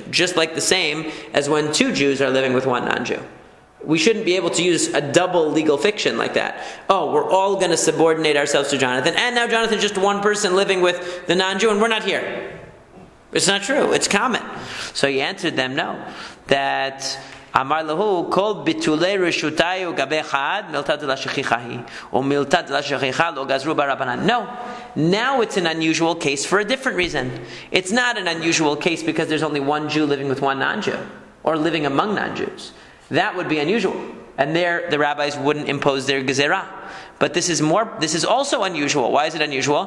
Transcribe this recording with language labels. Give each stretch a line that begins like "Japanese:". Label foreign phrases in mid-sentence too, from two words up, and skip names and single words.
English: Just like the same as when two Jews are living with one non-Jew. We shouldn't be able to use a double legal fiction like that. Oh, we're all going to subordinate ourselves to Jonathan, and now Jonathan's just one person living with the non-Jew, and we're not here. It's not true. It's common. So he answered them, no.
Aramaic: That אמר להו כל ביטולי רשותא גבי חד מילתא דלא שכיחא היא or מילתא דלא שכיחא לא גזרו ביה רבנן.
English: No. Now it's an unusual case for a different reason. It's not an unusual case because there's only one Jew living with one non-Jew or living among non-Jews. That would be unusual. And there, the rabbis wouldn't impose their gezerah. But this is also unusual. Why is it unusual?